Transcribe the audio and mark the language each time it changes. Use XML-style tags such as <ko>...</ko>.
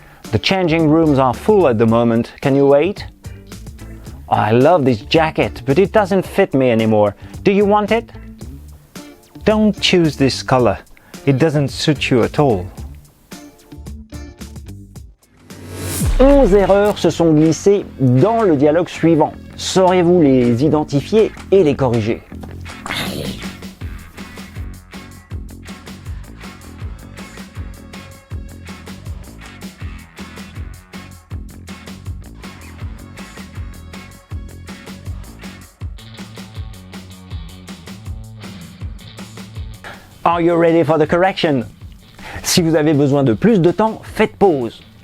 <en>The changing rooms are full at the moment. Can you wait? I love this jacket, but it doesn't fit me anymore. Do you want it? Don't choose this color. It doesn't suit you at all.</en> <fr>11 erreurs se sont glissées dans le dialogue suivant. Saurez-vous les identifier et les corriger?</fr> <en>Are you ready for the correction?</en> <fr>Si vous avez besoin de plus de temps, faites pause.</fr>